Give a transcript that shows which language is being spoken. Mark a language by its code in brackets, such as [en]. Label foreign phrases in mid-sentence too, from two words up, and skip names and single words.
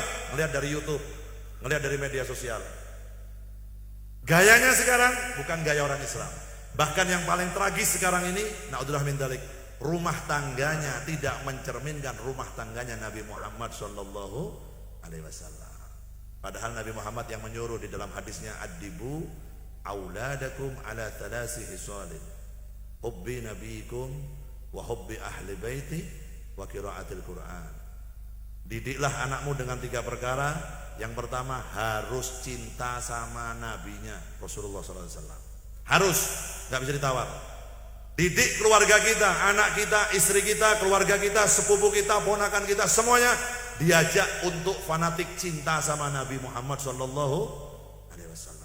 [id] Ngelihat dari YouTube, ngelihat dari media sosial. Gayanya sekarang bukan gaya orang Islam. Bahkan yang paling tragis sekarang ini, [ar] نعوذ بالله من ذلك, [id] rumah tangganya tidak mencerminkan rumah tangganya Nabi Muhammad [ar] صلى الله عليه وسلم. [id] Padahal Nabi Muhammad yang menyuruh di dalam hadisnya, [ar] أدبوا أولادكم على ثلاث خصال حب نبيكم وحب أهل بيته وقراءة القرآن. [id] Didiklah anakmu dengan 3 perkara. Yang pertama, harus cinta sama nabinya Rasulullah SAW. Harus, nggak bisa ditawar. Didik keluarga kita, anak kita, istri kita, keluarga kita, sepupu kita, ponakan kita, semuanya diajak untuk fanatik cinta sama Nabi Muhammad [ar] صلى الله عليه وسلم.